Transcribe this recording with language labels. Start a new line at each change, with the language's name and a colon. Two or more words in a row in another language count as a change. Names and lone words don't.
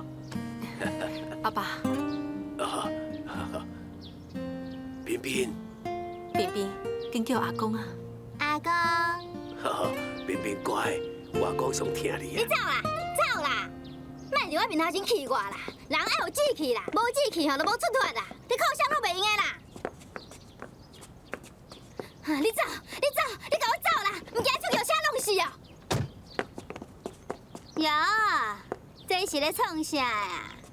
Min Nan Chinese: 阿爸，彬彬，彬彬，紧叫阿公啊！阿公，彬彬乖，我讲上听你啊。你走啦，走啦，莫伫我面头前气我啦！人爱有志气啦，无志气吼就无出脱啦，你靠啥都袂用的啦！你走，你甲我走啦！唔惊出叫车弄死哦！哟，这是咧创啥呀？